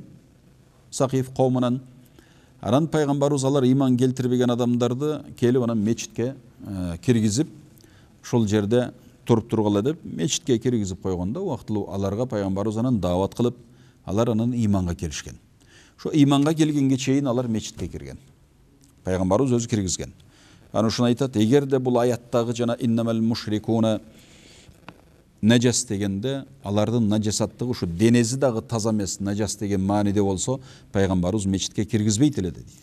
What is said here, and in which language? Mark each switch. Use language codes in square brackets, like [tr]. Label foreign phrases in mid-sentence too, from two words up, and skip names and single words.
[ky] Сакиф коомунан. Анан пайгамбарыбыз алар иман келтирбеген адамдарды келип анан мечитке киргизип, ошол жерде туруп тургула деп мечитке киргизип койгондо, убактылуу аларга пайгамбарыбыз анан даават кылып, алар анан иманга келишкен. Şu imanға келгенге чейин алар мечитке кирген. Пайгамбарыбыз өзү киргизген. Аны ушуну айтат, эгер де бул аяттагы жана [ar] إنما المشركون نجس [ky] дегенде алардын наджасаттыгы ушу денези дагы таза эмес, наджас деген мааниде болсо, пайгамбарыбыз мечитке киргизбейт эле дейт.